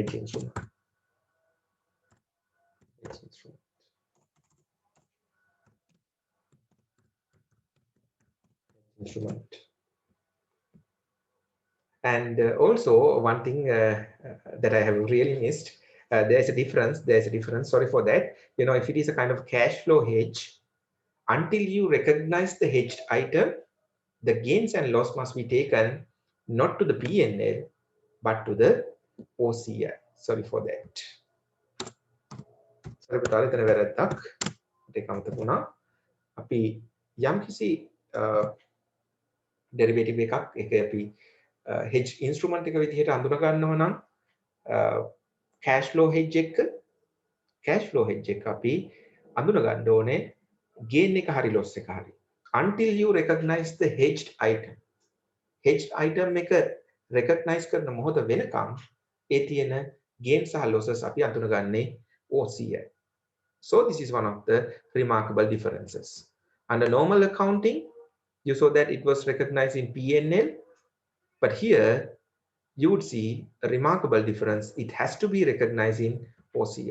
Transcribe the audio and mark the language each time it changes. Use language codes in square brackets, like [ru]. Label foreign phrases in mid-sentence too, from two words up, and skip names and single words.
[en] And also one thing that I have really missed, there's a difference, sorry for that. You know, if it is a kind of cash flow hedge, until you recognize the hedged item, the gains and loss must be taken not to the P&L, but to the OCI. Sorry for that. Sorry [si] පුතාලේ එතන වැරද්දක්. ඒක අමතක වුණා. අපි යම්කිසි derivative එකක් ඒක අපි [en] hedge instrument [si] එක විදිහට අඳුන ගන්නවා නම් [en] cash flow hedge [si] එක අපි අඳුන ගන්න ඕනේ gain එක හරි loss එක හරි. [en] Until you recognize the hedged item [si] එක recognize කරන මොහොත වෙනකම් ඒ තියෙන gain සහ losses අපි අඳුනගන්නේ OCI. [en] So this is one of the remarkable differences. Under normal accounting, you saw that it was recognized in P&L, but here you would see a remarkable difference. It has to be recognized in OCI.